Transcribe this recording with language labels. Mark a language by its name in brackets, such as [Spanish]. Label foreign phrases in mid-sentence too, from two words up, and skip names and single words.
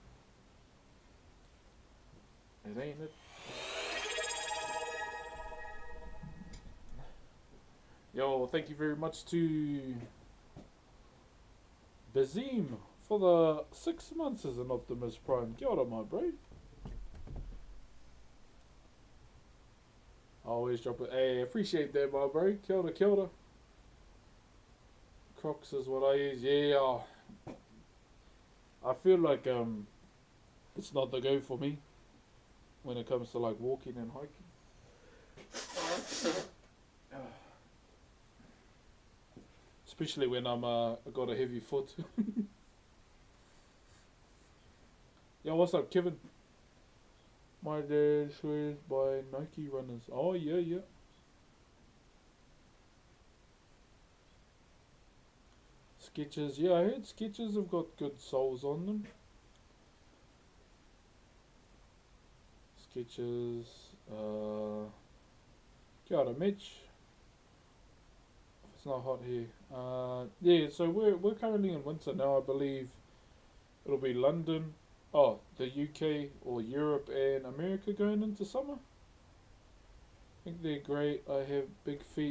[English] It ain't it. Yo, thank you very much to Bazim for the 6 months as an Optimus Prime. [Māori] Kia ora, [English] my bro. I always drop it. Hey, appreciate that, my bro. [Māori] Kia ora, kia ora. [English] Crocs is what I use. Yeah, I feel like it's not the go for me when it comes to like walking and hiking. Especially when I got a heavy foot. Yo, what's up, Kevin? My dad swears by Nike runners. Oh yeah. Skechers, yeah, I heard Skechers have got good soles on them. [Māori] Skechers, kia ora, Mitch. [English] It's not hot here. Yeah, so we're currently in winter now. I believe it'll be London, the UK or Europe and America going into summer. I think they're great. I have big feet.